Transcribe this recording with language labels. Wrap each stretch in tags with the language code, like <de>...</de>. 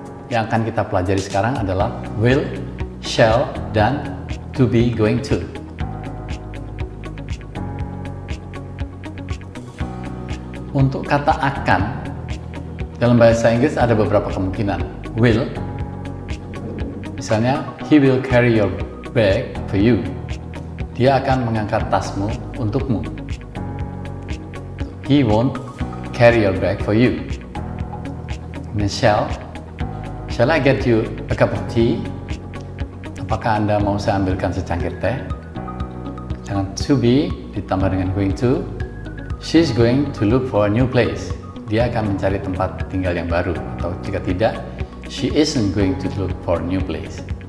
<id>Yang akan kita pelajari sekarang adalah will, shall, dan to be, going to. Untuk kata akan, dalam bahasa Inggris ada beberapa kemungkinan.</id> <en>Will,</en> <id>misalnya,</id> <en>he will carry your bag for you.</en> <id>Dia akan mengangkat tasmu untukmu.</id> <en>He won't carry your bag for you. And shall I get you a cup of tea?</en> <id>Apakah Anda mau saya ambilkan secangkir teh? Dengan to be ditambah dengan going to,</id> <en>she's going to look for a new place.</en> <id>Dia akan mencari tempat tinggal yang baru. Atau jika tidak,</id> <en>she isn't going to look for a new place.</en>